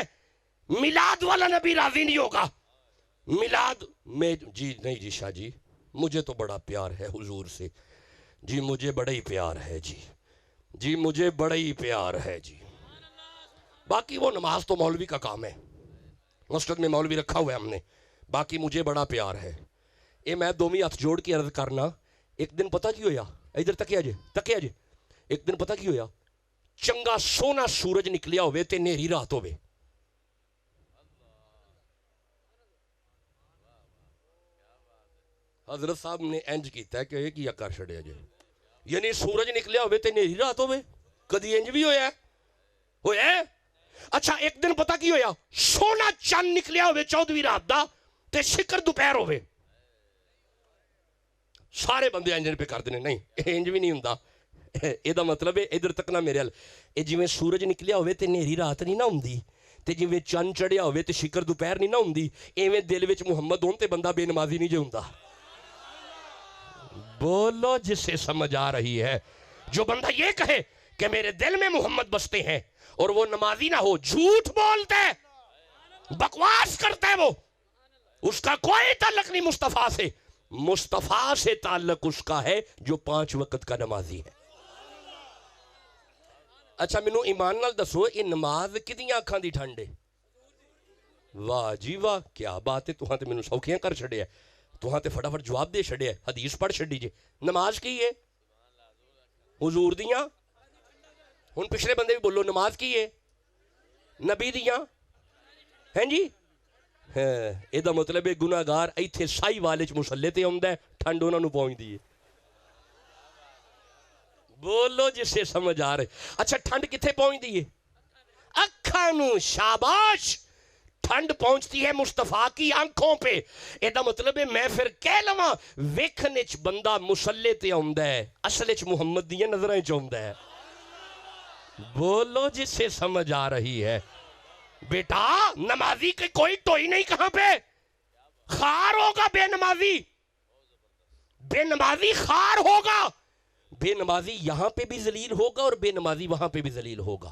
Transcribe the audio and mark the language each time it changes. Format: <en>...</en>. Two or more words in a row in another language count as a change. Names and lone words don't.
<ur>میلاد والا نبی راضی نہیں ہوگا. میلاد میں جی نہیں جی شاہ جی مجھے تو بڑا پیار ہے حضور سے, جی مجھے بڑا ہی پیار ہے, جی مجھے بڑا ہی پیار ہے جی. باقی وہ نماز تو مولوی کا کام ہے, مسجد میں مولوی رکھا ہوا ہے ہم نے. باقی مجھے بڑا پیار ہے.</ur> <pa>اے میں دومی ہاتھ جوڑ کے عرض کرنا, ایک دن پتہ کی ہویا, ادھر تکیا جے, ایک دن پتہ کی ہویا, چنگا سونا سورج نکلیا ہوئے تے نیری رات ہوئے. حضرت صاحب نے انج کیتا ہے کہ ایک یا کر چھڑیا جائے, یعنی سورج نکلیا ہوئے تے نیری رات ہوئے. کدی انج بھی ہویا ہے. اچھا ایک دن پتہ کی ہویا, سونا چند نکلیا ہوئے 14ویں رات دا تے شکر دوپہر ہوئے. سارے بندے انجن پہ کر دینے, نہیں انج بھی نہیں ہوندا. اے دا مطلب ہے ادھر تک نہ میرے حل, اے جویں سورج نکلیا ہوئے تے نیری رات نہیں نہ ہوندی, تے جویں چند چڑھیا ہوئے تے شکر دوپہر نہیں نہ ہوندی, ایویں دل وچ محمد ہون تے بندہ بے نمازی نہیں جو ہوندا.</pa> <ur>بولو جسے سمجھ آ رہی ہے. جو بندہ یہ کہے کہ میرے دل میں محمد بستے ہیں اور وہ نمازی نہ ہو, جھوٹ بولتا ہے, بکواس کرتا ہے, وہ اس کا کوئی تعلق نہیں مصطفیٰ سے. مصطفیٰ سے تعلق اس کا ہے جو 5 وقت کا نمازی ہے.</ur> <pa>اچھا مینوں ایمان نال دسو, یہ نماز کدیاں اکھاں دی ٹھنڈ ہے؟ واہ جی واہ</pa> <ur>کیا بات ہے,</ur> <pa>تہاں تے مینوں سوکھیاں کر چھڑیا, تہاں تے فٹافٹ جواب دے چھڑیا, حدیث پڑھ چھڑی جے. نماز کی ہے حضور دیاں, ہن پچھلے بندے بھی بولو نماز کی ہے نبی دیاں ہیں جی. اے دا مطلب ہے گناہگار ایتھے سائی والے چ مصلی تے آوندا ہے, ٹھنڈ انہاں نوں پہنچدی ہے.</pa> <ur>بولو جسے سمجھ آ رہے.</ur> <pa>اچھا ٹھنڈ کتھے پہنچدی ہے؟ اکھاں نوں.</pa> <ur>شاباش, ٹھنڈ پہنچتی ہے مصطفیٰ کی آنکھوں پہ.</ur> <pa>اے دا مطلب ہے میں پھر کہہ لواں ویکھن وچ بندہ مصلی تے آوندا ہے, اصل وچ محمد دیاں نظراں وچ آوندا ہے.</pa> <ur>بولو جسے سمجھ آ رہی ہے. بیٹا نمازی کی کوئی ٹوئی نہیں کہاں پہ، خار ہوگا بے نمازی، بے نمازی خار ہوگا، بے نمازی یہاں پہ بھی ذلیل ہوگا اور بے نمازی وہاں پہ بھی ذلیل ہوگا.</ur>